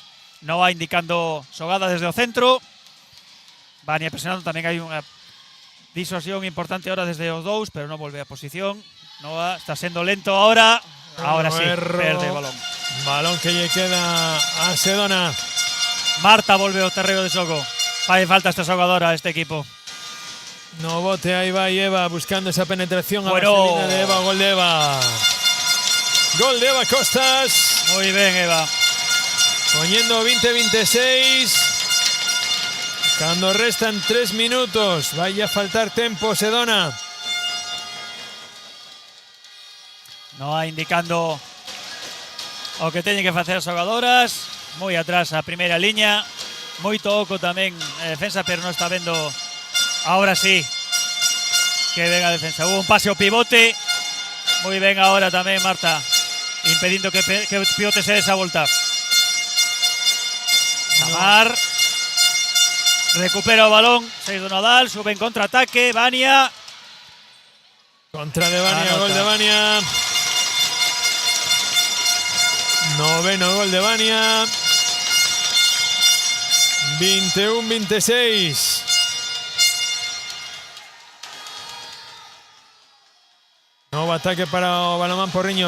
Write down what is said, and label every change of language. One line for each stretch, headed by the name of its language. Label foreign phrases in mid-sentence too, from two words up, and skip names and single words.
Galician: Noa indicando xogada desde o centro. Vania presionando, tamén hai unha disuasión importante ahora desde os 2, pero non volve a posición. Noa está sendo lento ahora. Ahora sí, perde o balón. Balón que lle queda a Sedona. Marta volve ao terreo de xogo. Fai falta esta xogadora a este equipo.
Spanish: No bote, ahí va Eva buscando esa penetración a bueno. De Eva, gol de Eva. Gol de Eva Costas. Muy bien, Eva. Poniendo 20-26. Cuando restan 3 minutos.
Galician: Vaya a faltar tempo, Sedona. Noa indicando o que teñen que facer as xogadoras. Moi atrás a primeira liña. Moito oco tamén a defensa, pero non está vendo. Ahora sí que ven a defensa.
Spanish: Hubo un pase ao pivote.
Galician: Moi ben ahora tamén Marta, impedindo que o pivote se dé esa volta. Samar recupera o balón, 6 do Nadal, sube en contraataque, Vania. Contra de Vania, gol de Vania. Noveno gol de Vania. 21-26. Nuevo ataque para o Balonmán Porriño.